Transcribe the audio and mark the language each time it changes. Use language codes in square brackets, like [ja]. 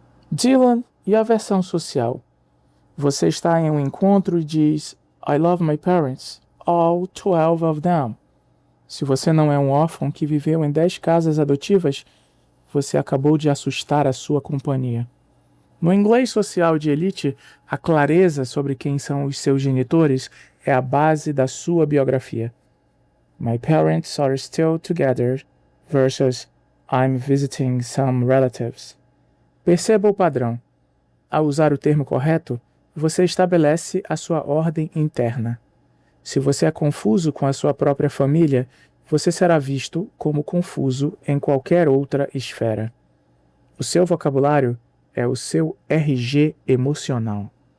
[pt] Dylan e a versão social. Você está em um encontro e diz [en] I love my parents, all 12 of them. [pt] Se você não é um órfão que viveu em 10 casas adotivas, você acabou de assustar a sua companhia. No inglês social de elite, a clareza sobre quem são os seus genitores é a base da sua biografia. [en] My parents are still together versus I'm visiting some relatives. [pt] Perceba o padrão. Ao usar o termo correto, você estabelece a sua ordem interna. Se você é confuso com a sua própria família, você será visto como confuso em qualquer outra esfera. O seu vocabulário é o seu RG emocional.